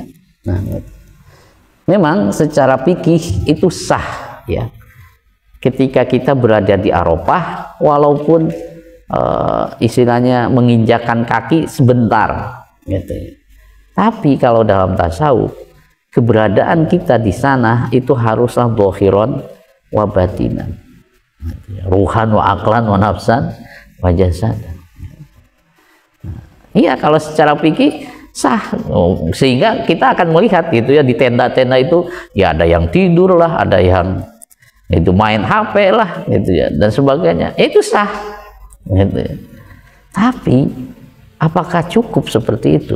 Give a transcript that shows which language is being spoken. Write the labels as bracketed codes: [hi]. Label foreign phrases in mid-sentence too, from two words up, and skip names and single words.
[id] Nah, memang secara fikih itu sah ya, ketika kita berada di Arafah, walaupun istilahnya menginjakan kaki sebentar gitu. Tapi kalau dalam tasawuf, keberadaan kita di sana itu haruslah [ar] ظاهرا وباطنا، روحا وعقلا ونفسا وجسدا. [id] Iya, kalau secara fikih sah, sehingga kita akan melihat gitu ya, di tenda-tenda itu ya ada yang tidur lah, ada yang itu main HP lah gitu ya, dan sebagainya, itu sah gitu ya. Tapi apakah cukup seperti itu?